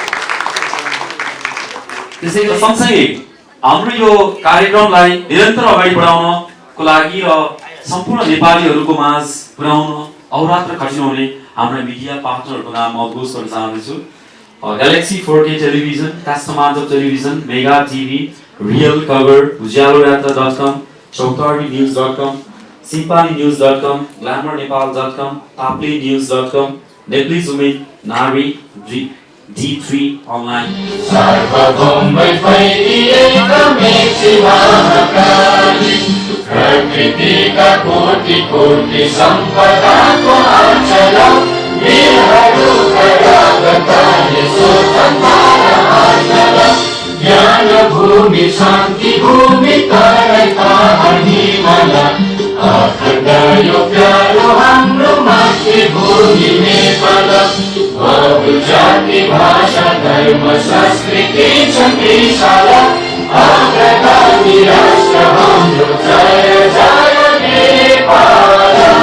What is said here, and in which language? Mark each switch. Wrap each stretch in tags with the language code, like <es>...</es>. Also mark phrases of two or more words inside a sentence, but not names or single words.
<ne>त्यसैले सँगसँगै हाम्रो यो कार्यक्रमलाई निरन्तर अगाडि बढाउनको लागि र सम्पूर्ण नेपालीहरूको माझ पुर्याउन अहोरात्र खटिनुहुने हाम्रा मिडिया पार्टनरहरूको नाम म घोष गर्न चाहन्छु। ग्यालेक्सी 4K टेलिभिजन, कस्टमाइज्ड टेलिभिजन, मेगा टिभी, रियल कभर, उज्यालोयात्रा.com, चौतारीन्यूज.com, simpanynews.com, glamournepal.com, taplenews.com, Nepalese Women, Nari, D3 online. सार्वभौमै फैलिएका मेची महाकाली, प्रकृतिका कोटि कोटि सम्पदाको आँचल, वीरहरूका यादकारी स्वतन्त्रता आँचल, ज्ञान भूमि शान्ति भूमि तराई पहाड हिमाल, अखण्ड यो प्यारो हाम्रो मातृभूमि नेपाल, बहुजाति भाषा धर्म संस्कृति छ विशाल, अग्रगामी राष्ट्र हाम्रो जय जय नेपाल।</ne>